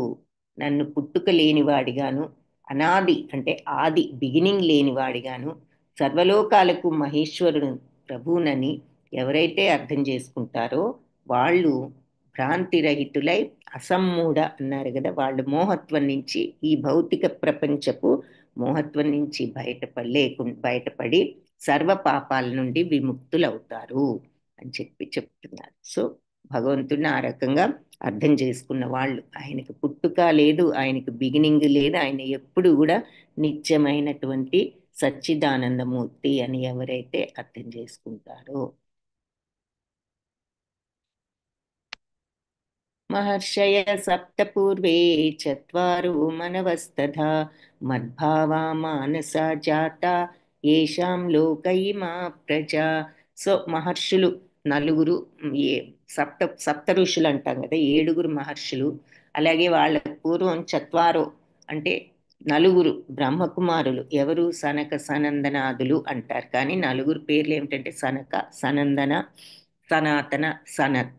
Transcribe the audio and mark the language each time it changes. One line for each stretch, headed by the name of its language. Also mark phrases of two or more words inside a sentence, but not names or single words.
Telugu: నన్ను పుట్టుక లేనివాడిగాను, అనాది అంటే ఆది బిగినింగ్ లేనివాడిగాను, సర్వలోకాలకు మహేశ్వరుడు ప్రభువునని ఎవరైతే అర్థం చేసుకుంటారో వాళ్ళు భ్రాంతిరహితులై, అసమ్మూఢ అన్నారు కదా, వాళ్ళు మోహత్వం నుంచి, ఈ భౌతిక ప్రపంచపు మోహత్వం నుంచి బయటపడి సర్వ పాపాల నుండి విముక్తులవుతారు అని చెప్పి చెప్తున్నారు. సో భగవంతుడిని ఆ రకంగా అర్థం చేసుకున్న వాళ్ళు, ఆయనకు పుట్టుక లేదు, ఆయనకు బిగినింగ్ లేదు, ఆయన ఎప్పుడు కూడా నిత్యమైనటువంటి సచ్చిదానందమూర్తి అని ఎవరైతే అర్థం చేసుకుంటారో.
Sanskrit: महर्षय सप्त पूर्वे चत्वारो मनवस्तथा मद्भावा मानसा जाता येषां लोक इमा ప్రజా.
Telugu: సో మహర్షులు నలుగురు, ఏ సప్త ఋషులు అంటాం కదా, 7 మహర్షులు. అలాగే వాళ్ళ పూర్వం చత్వారో అంటే నలుగురు బ్రహ్మకుమారులు. ఎవరు? సనక సనందనాదులు అంటారు, కానీ నలుగురు పేర్లు ఏమిటంటే సనక, సనందన, సనాతన, సనత్.